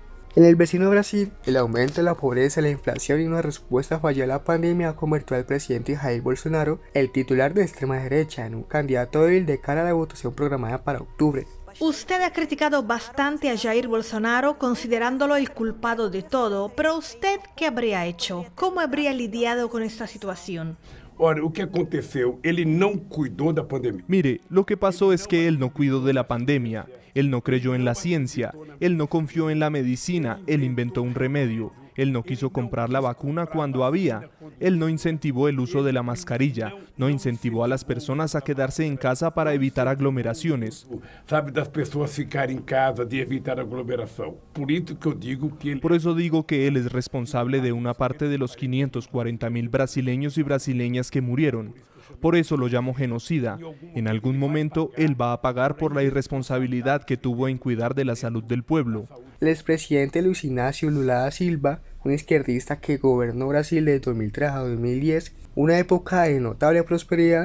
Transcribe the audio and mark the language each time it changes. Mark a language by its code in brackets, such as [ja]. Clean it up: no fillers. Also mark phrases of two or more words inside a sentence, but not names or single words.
[es] En el vecino Brasil, el aumento de la pobreza, la inflación y una respuesta fallida a la pandemia ha convertido al presidente Jair Bolsonaro, el titular de extrema derecha, en un candidato débil de cara a la votación programada para octubre. Usted ha criticado bastante a Jair Bolsonaro considerándolo el culpado de todo, pero ¿usted qué habría hecho? ¿Cómo habría lidiado con esta situación? [pt] Ora, o que aconteceu? Ele não cuidou da pandemia. [es] Mire, lo que pasó es que él no cuidó de la pandemia, él no creyó en la ciencia, él no confió en la medicina, él inventó un remedio, él no quiso comprar la vacuna cuando había, él no incentivó el uso de la mascarilla, no incentivó a las personas a quedarse en casa para evitar aglomeraciones. [pt] Sabe, das pessoas ficarem em casa, de evitar aglomeração. Por isso que eu digo que ele... [es] Por eso digo que él es responsable de una parte de los 540.000 brasileños y brasileñas que murieron. Por eso lo llamo genocida. En algún momento él va a pagar por la irresponsabilidad que tuvo en cuidar de la salud del pueblo. El expresidente Luis Ignacio Lula da Silva un izquierdista que gobernó Brasil de 2003 a 2010, una época de notable prosperidad.